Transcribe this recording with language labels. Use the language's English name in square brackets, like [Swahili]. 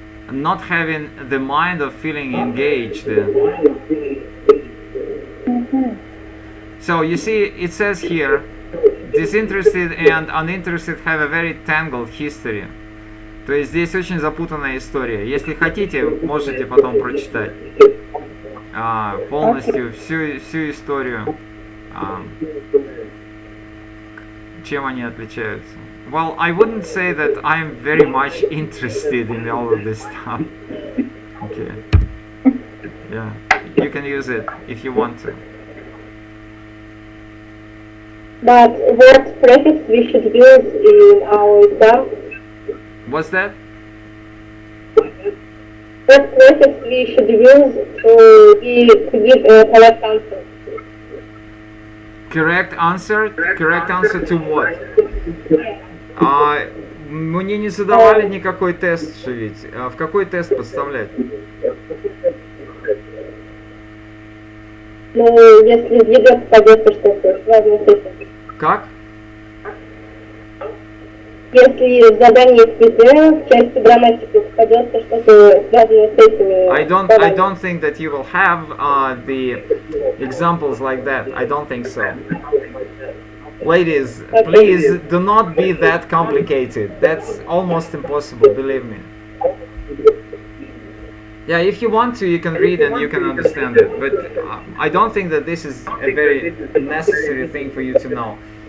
[English] Not having the mind of feeling engaged. So you see, it says here, disinterested and uninterested have a very tangled history. [Russian] То есть здесь очень запутанная история. Если хотите, можете потом прочитать полностью всю историю, чем они отличаются. [English] Well, I wouldn't say that I'm very much interested in all of this stuff. Okay. Yeah, you can use it if you want to. But what prefix we should use in our exam? What's that? What prefix we should use to give a correct answer? Correct answer? Correct answer to what? [Russian] Мне не задавали никакой тест же ведь. В какой тест подставлять? Ну, если ведет, попадется что-то связано с этим. Как? Если в задании в quiz в части грамматики попадется что-то связанное с этими. [English] I don't think that you will have the examples like that. I don't think so. Ladies, please do not be that complicated. That's almost impossible, believe me. Yeah, if you want to, you can read and you can understand it. But I don't think that this is a very necessary thing for you to know.